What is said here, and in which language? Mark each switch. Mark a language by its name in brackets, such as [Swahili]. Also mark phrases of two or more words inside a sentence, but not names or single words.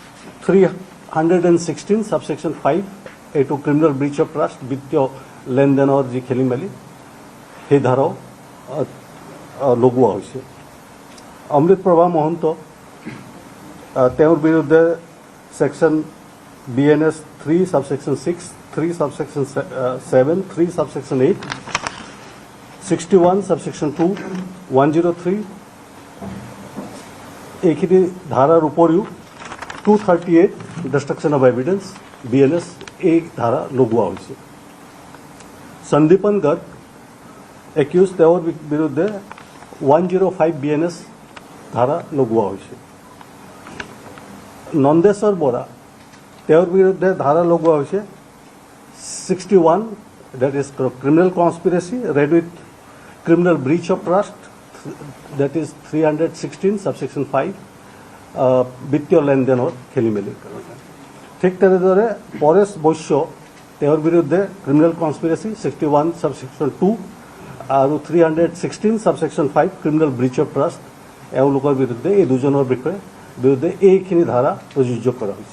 [Assamese] 316 সাবসেকশন 5 এইটো [English] criminal breach of trust [Assamese] বিত্তীয় লেনদেনৰ যি খেলিমেলি সেই ধাৰাও লগোৱা হৈছে অমৃত প্ৰভা মহন্ত তেওঁৰ বিৰুদ্ধে সেকশন বিএনএছ 3 সাবসেকশন 6 3 subsection 7 3 subsection 8 61 subsection 2 103 এইখিনি ধাৰাৰ উপৰিও 238 [English] destruction of evidence [Assamese] বিএনএছ এই ধাৰা লগোৱা হৈছে সন্দীপন গাৰ্গ একিউজ তেওঁৰ বিৰুদ্ধে 105 বিএনএছ ধাৰা লগোৱা হৈছে নন্দেশ্বৰ বৰা তেওঁৰ বিৰুদ্ধে ধাৰা লগোৱা হৈছে 61 [English] that is criminal conspiracy read with criminal breach of trust that is 316 subsection 5 [Assamese] বিত্তীয় লেনদেনৰ খেলিমেলি ঠিক তেনেদৰে পৰেশ বৈশ্য তেওঁৰ বিৰুদ্ধে [English] criminal conspiracy [Assamese] 61 subsection 2 আৰু 316 subsection 5 [English] criminal breach of trust [Assamese] এওঁলোকৰ বিৰুদ্ধে এই দুজনৰ বিৰুদ্ধে এইখিনি ধাৰা প্ৰযোজ্য কৰা হৈছে